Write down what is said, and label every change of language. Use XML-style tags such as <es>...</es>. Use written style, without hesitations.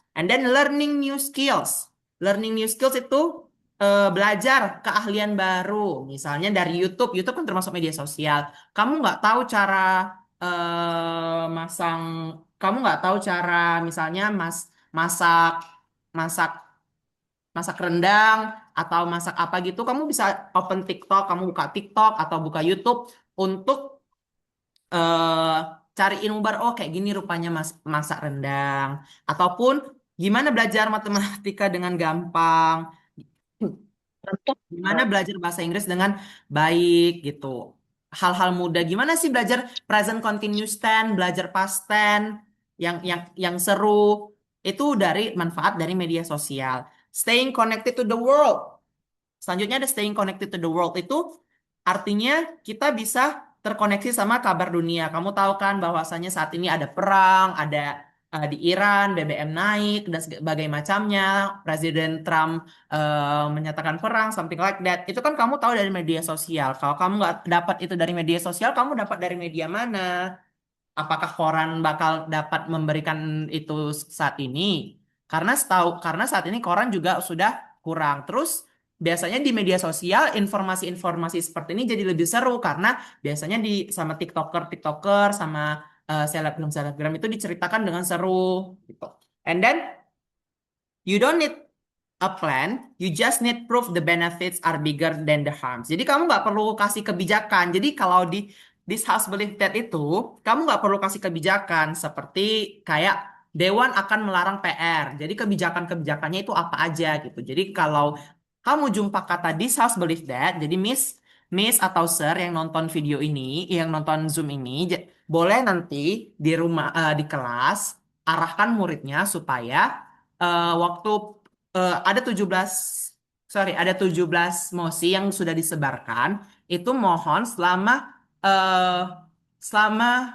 <en>And then learning new skills. Learning new skills</en> <id>itu belajar keahlian baru, misalnya dari YouTube. YouTube kan termasuk media sosial. Kamu nggak tahu cara masang kamu nggak tahu cara misalnya masak masak masak rendang atau masak apa gitu, kamu bisa open TikTok, kamu buka TikTok atau buka YouTube untuk eh cari ilmu baru. Oh, kayak gini rupanya masak rendang, ataupun gimana belajar matematika dengan gampang, gimana belajar bahasa Inggris dengan baik gitu. Hal-hal mudah. Gimana sih belajar present continuous tense, belajar past tense yang seru. Itu dari manfaat dari media sosial.</id> <en>Staying connected to the world.</en> <id>Selanjutnya ada</id> <en>staying connected to the world,</en> <id>itu artinya kita bisa terkoneksi sama kabar dunia. Kamu tahu kan bahwasanya saat ini ada perang, ada di Iran, BBM naik dan sebagainya macamnya. Presiden Trump menyatakan perang,</id> <en>something like that.</en> <id>Itu kan kamu tahu dari media sosial. Kalau kamu nggak dapat itu dari media sosial, kamu dapat dari media mana? Apakah koran bakal dapat memberikan itu saat ini? Karena saat ini koran juga sudah kurang. Terus biasanya di media sosial informasi-informasi seperti ini jadi lebih seru karena biasanya sama TikToker sama selebgram itu diceritakan dengan seru gitu.</id> <en>And then you don't need a plan, you just need proof the benefits are bigger than the harms.</en> <id>Jadi kamu nggak perlu kasih kebijakan. Jadi kalau di</id> <en>this house believe that</en> <id>itu, kamu nggak perlu kasih kebijakan seperti kayak Dewan akan melarang PR. Jadi kebijakan-kebijakannya itu apa aja gitu. Jadi kalau kamu jumpa kata</id> <en>this house believe that,</en> <id>jadi Miss atau Sir yang nonton video ini, yang nonton Zoom ini, boleh nanti di rumah di kelas arahkan muridnya supaya waktu ada 17 ada 17 mosi yang sudah disebarkan, itu mohon eh, selama</id>